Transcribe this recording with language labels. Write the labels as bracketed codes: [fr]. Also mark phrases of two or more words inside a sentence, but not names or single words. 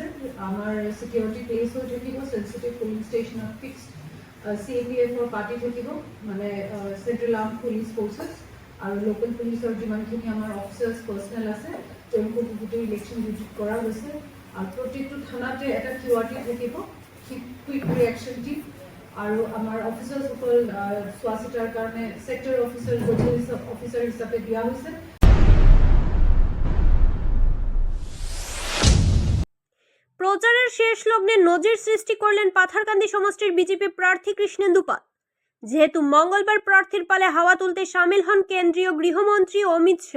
[as] আমাৰ [en] security place [as] হৈ থাকিব, [en] sensitive polling [as] ষ্টেচনত ফিক্সড CAPFৰ পাৰ্টি থাকিব, মানে [en] central arm police forces [as] আৰু লোকেল পুলিচৰ যিমানখিনি আমাৰ [en] officers personnel [as] আছে তেওঁলোকক গোটেই ইলেকশ্যন ডিউটিত কৰা হৈছে। আৰু প্ৰত্যেকটো থানাতে এটা QRT থাকিব, [en] quick reaction team, [as] আৰু আমাৰ অফিচাৰসকল চোৱা চিতাৰ কাৰণে [en] sector officer officer [as] হিচাপে দিয়া হৈছে। [bn] প্রচারের শেষ লগ্নে নজির সৃষ্টি করলেন পাথারকান্দি সমষ্টির বিজেপি প্রার্থী কৃষ্ণেন্দু পাল। যেহেতু মঙ্গলবার প্রার্থীর পালে হাওয়া তুলতে সামিল হন কেন্দ্রীয় গৃহমন্ত্রী অমিত শাহ।